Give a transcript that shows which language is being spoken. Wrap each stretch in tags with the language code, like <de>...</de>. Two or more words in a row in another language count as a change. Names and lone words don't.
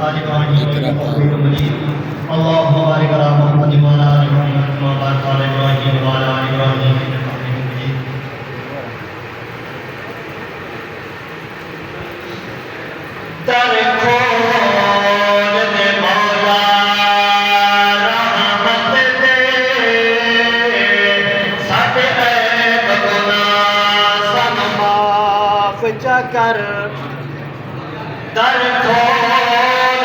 <ar>اللهم بارك على محمد وعلى ال محمد كما باركت على ابراهيم وعلى ال ابراهيم انك حميد مجيد</ar> <pa>در کون دے مولا رحمت دے ساڈے عیب گناہ سن معاف چا کر در کون</pa>